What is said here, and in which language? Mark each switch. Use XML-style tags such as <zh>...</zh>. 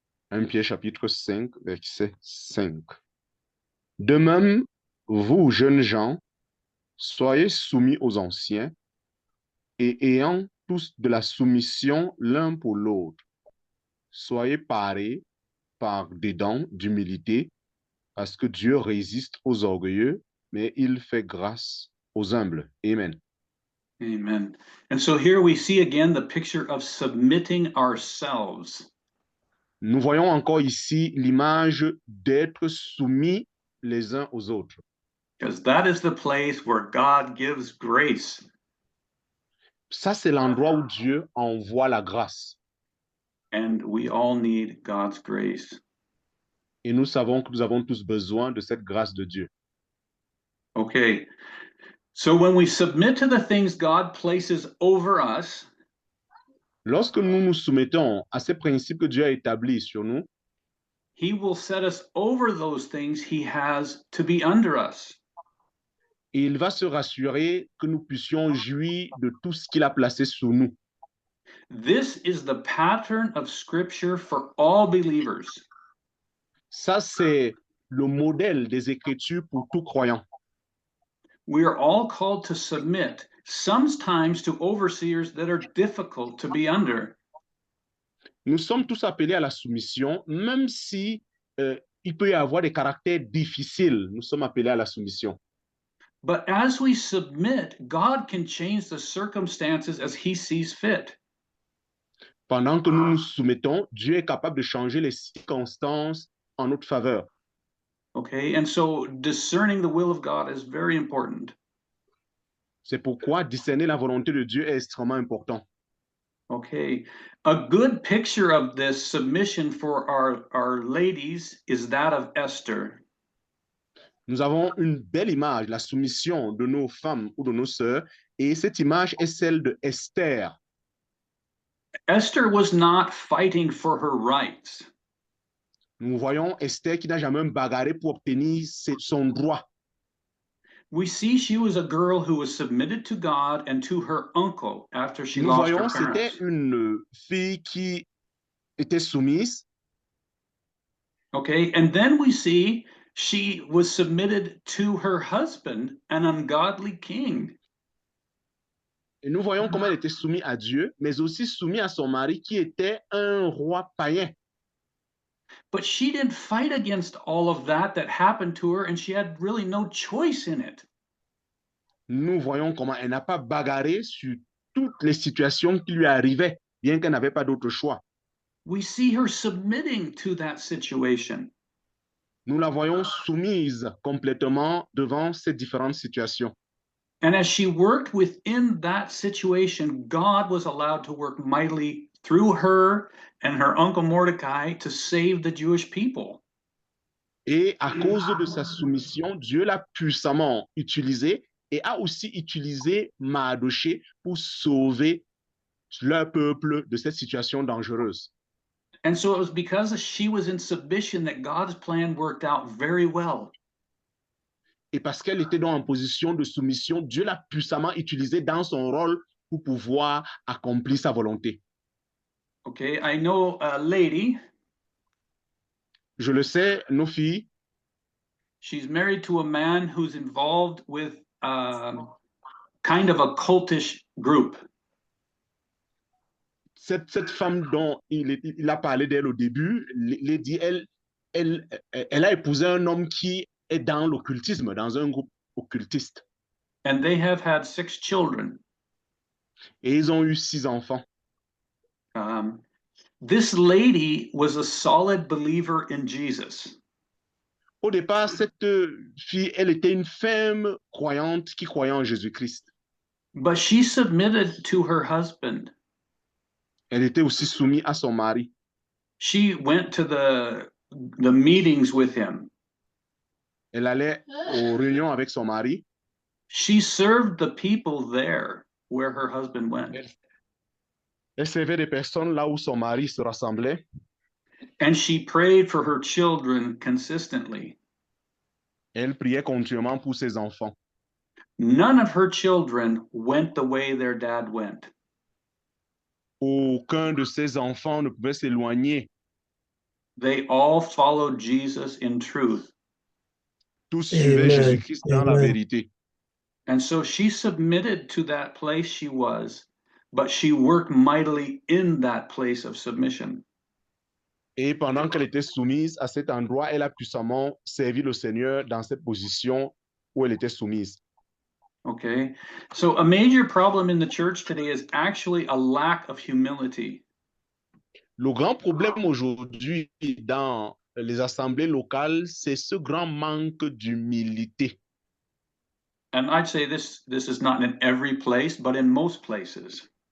<fr>1 Pierre chapitre 5, verset 5. De même, vous, jeunes gens, soyez soumis aux anciens et ayant tous de la soumission l'un pour l'autre. Soyez parés par des dents d'humilité, parce que Dieu résiste aux orgueilleux, mais il fait grâce aux humbles. Amen. Amen.</fr> <en>And so here we see again the picture of submitting ourselves.</en> <fr>Nous voyons encore ici l'image d'être soumis les uns aux autres.</fr> <en>Because that is the place where God gives grace.</en> <fr>Ça, c'est l'endroit où Dieu envoie la grâce.</fr> <en>And we all need God's grace.</en> <fr>Et nous savons que nous avons tous besoin de cette grâce de Dieu.</fr> <en>Okay. So when we submit to the things God places over us,</en> <fr>Lorsque nous nous soumettons à ces principes que Dieu a établis sur nous,</fr> <en>He will set us over those things He has to be under us.</en> <fr>il va se rassurer que nous puissions jouir de tout ce qu'il a placé sous nous.</fr> <en>This is the pattern of Scripture for all believers.</en> <fr>Ça, c'est le modèle des Écritures pour tout croyant.</fr> <en>We are all called to submit, sometimes to overseers that are difficult to be under.</en> <fr>Nous sommes tous appelés à la soumission, même si il peut y avoir des caractères difficiles. Nous sommes appelés à la soumission.</fr> <en>But as we submit, God can change the circumstances as He sees fit.</en> <fr>Pendant que nous nous soumettons, Dieu est capable de changer les circonstances en notre faveur.</fr> <en>Okay, and so discerning the will of God is very important.</en> <fr>C'est pourquoi discerner la volonté de Dieu est extrêmement important.</fr> <en>Okay, a good picture of this submission for our ladies is that of Esther.</en> <fr>Nous avons une belle image, la soumission de nos femmes ou de nos sœurs, et cette image est celle de Esther.</fr> <en>Esther was not fighting for her rights.</en> <fr>Nous voyons Esther qui n'a jamais bagarré pour obtenir son droit.</fr> <en>We see she was a girl who was submitted to God and to her uncle after she</en> <fr>Nous</fr> <en>lost</en> <fr>voyons</fr> <en>her</en> <fr>c'était</fr> <en>parents.</en> <fr>une fille qui était soumise.</fr> <en>Okay, and then we see she was submitted to her husband, an ungodly king.</en> <fr>Et nous voyons comment elle était soumise à Dieu, mais aussi soumise à son mari qui était un roi païen.</fr> <en>But she didn't fight against all of that happened to her, and she had really no choice in it.</en> <fr>Nous voyons comment elle n'a pas bagarré sur toutes les situations qui lui arrivaient, bien qu'elle n'avait pas d'autre choix.</fr> <en>We see her submitting to that situation.</en> <fr>Nous la voyons soumise complètement devant ces différentes situations.</fr> <en>And as she worked within that situation, God was allowed to work mightily through her and her uncle Mordecai to save the Jewish people.</en> <fr>Et à cause de sa soumission, Dieu l'a puissamment utilisée et a aussi utilisé Mardochée pour sauver leur peuple de cette situation dangereuse.</fr> <en>And so it was because she was in submission that God's plan worked out very well.</en> <fr>Et parce qu'elle était dans une position de soumission, Dieu l'a puissamment utilisée dans son rôle pour pouvoir accomplir sa volonté.</fr> <en>Okay, I know a lady,</en> <fr>Je le sais, nos filles,</fr> <en>she's married to a man who's involved with kind of a cultish group.</en> <fr>cette femme dont il a parlé d'elle au début, Lady, elle a épousé un homme qui est dans l'occultisme, dans un groupe occultiste.</fr> <en>And they have had 6 children.</en> <fr>Et ils ont eu 6 enfants.</fr> <en>This lady was a solid believer in Jesus.</en> <fr>Au départ, cette fille, elle était une femme croyante qui croyait en Jésus-Christ.</fr> <en>but she submitted to her husband.</en> <fr>Elle était aussi soumise à son mari.</fr> <en>She went to the meetings with him.</en> <fr>Elle allait aux réunions avec son mari.</fr> <en>She served the people there where her husband went.</en> <fr>Elle servait des personnes là où son mari se rassemblait.</fr> <en>And she prayed for her children consistently.</en> <fr>Elle priait continuellement pour ses enfants.</fr> <en>None of her children went the way their dad went.</en> <fr>Aucun de ses enfants ne pouvait s'éloigner.</fr> <en>They all followed Jesus in truth.</en> <fr>Tous suivaient Amen. Jésus-Christ dans la Amen. vérité.</fr> <en>And so she submitted to that place she was, but she worked mightily in that place of submission.</en> <fr>Et pendant qu'elle était soumise à cet endroit, elle a puissamment servi le Seigneur dans cette position où elle était soumise.</fr> <en>Okay, so a major problem in the church today is actually a lack of humility.</en> <fr>Le grand problème aujourd'hui dans les assemblées locales, c'est ce grand manque d'humilité.</fr> <en>And I'd say this is not in every place, but in most places.</en>